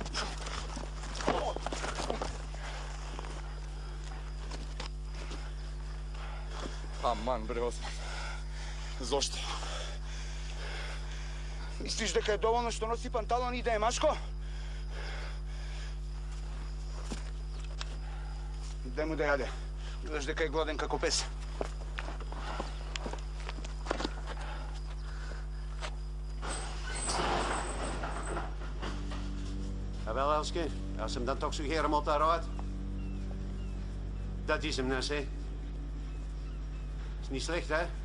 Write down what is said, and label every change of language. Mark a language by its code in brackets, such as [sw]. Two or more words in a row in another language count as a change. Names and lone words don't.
[mk] Аман, бре, Осман. Зошто? Мислиш дека е доволно што носи панталон и да е машко? Дај му да јаде. Гледаш дека е гладен како пес. [nl] Jawel, Elske. Als ze hem dan toch suggereren om op daaruit. Dat is hem, Nessie. Is niet slecht, hè?